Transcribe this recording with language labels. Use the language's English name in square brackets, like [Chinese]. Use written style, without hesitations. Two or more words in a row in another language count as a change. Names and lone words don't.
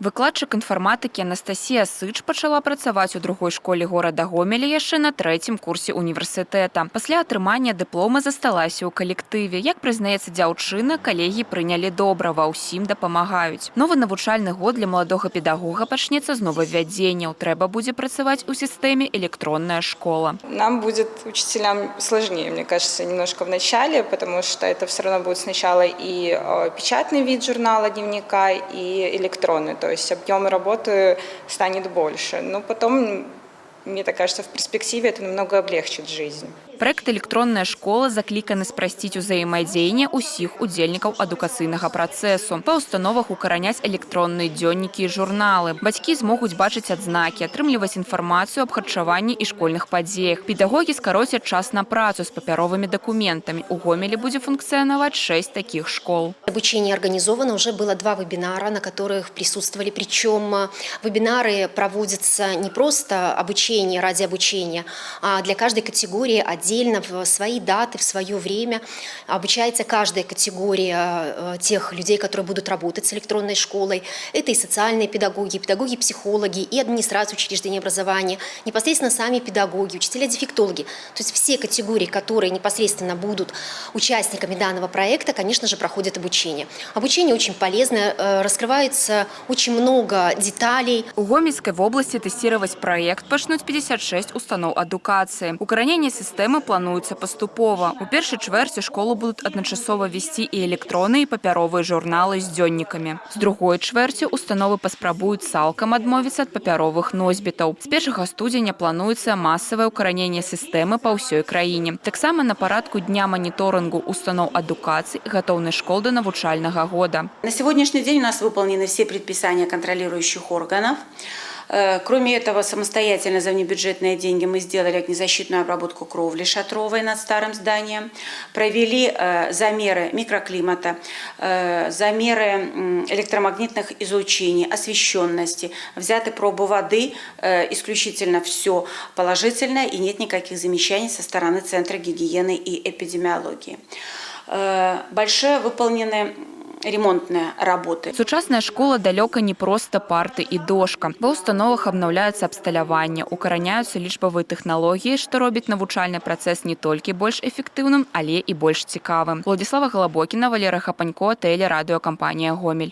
[Belarusian] Выкладчык інфарматыкі Анастасія Сыч пачала працаваць у другой школе горада Гомеля яшчэ на 3-м курсе універсітэта. Пасля атрымання дыплома засталася ў калектыве. Як прызнаецца дзяўчына, калегі прынялі добра, ва ўсім дапамагаюць. Новы навучальны год для маладога педагога пачнецца з новаўвядзенняў. Трэба будзе працаваць у сістэме электронная школа. [Russian] Нам будет учителям сложнее, мне кажется, немножко в начале, потому что это все равно будет сначала и печатный вид журнала, дневника, и электронный. То есть объем работы станет больше. Но потом, мне так кажется, в перспективе это намного облегчит жизнь. [Belarusian] Проект «Электронная школа» закліканы спрасціць узаемадзеянне ўсіх удзельнікаў адукацыйнага працэсу. Па установах укараняць электронныя дзённікі і журналы. Бацькі змогуць бачыць адзнакі, атрымліваць інфармацыю аб харчаванні і школьных падзеях. Педагогі скароцяць час на працу з папяровымі дакументамі. У Гомелі будзе функцыянаваць 6 таких школ. [Russian] Обучение организовано, уже было 2 вебинара, на которых присутствовали. Причем вебинары проводятся не просто обучение ради обучения, а для каждой категории отдельно в свои даты, в свое время. Обучается каждая категория тех людей, которые будут работать с электронной школой. Это и социальные педагоги, педагоги-психологи, и администрация учреждения образования, непосредственно сами педагоги, учителя-дефектологи. То есть все категории, которые непосредственно будут участниками данного проекта, конечно же, проходят обучение. Обучение очень полезное, раскрывается очень много деталей. [Belarusian] У Гомельской области тестировать проект пачнуць 56 установ адукацыі. Укаранение системы плануецца паступова. У першай чвэрці школу будуць адначасова весці і электронныя і папяровыя журналы з дзённікамі. З другой чвэрці установы паспрабуюць цалкам адмовіцца ад папяровых носьбітаў. З 1 студзеня плануецца масавае укараненне сістэмы па ўсёй краіне. Таксама на парадку дня моніторынгу установ адукацыі і гатоўнасць школ да навучальнага года. [Russian] На сегодняшний день у нас выполнены все предписания контролирующих органов. Кроме этого, самостоятельно за внебюджетные деньги мы сделали огнезащитную обработку кровли шатровой над старым зданием, провели замеры микроклимата, замеры электромагнитных излучений, освещенности, взяты пробы воды, исключительно все положительное и нет никаких замечаний со стороны Центра гигиены и эпидемиологии. Большие выполнены ремонтные работы. [Belarusian] Сучасная школа далёка не просто парты і дошка. Ва установах абнаўляецца абсталяванне, укараняюцца лічбавыя тэхналогіі, што робіць навучальны працэс не толькі больш эфектыўным, але і больш цікавым. Владислава Голобокіна, Валерия Хапанько, телерадиокомпания «Гомель».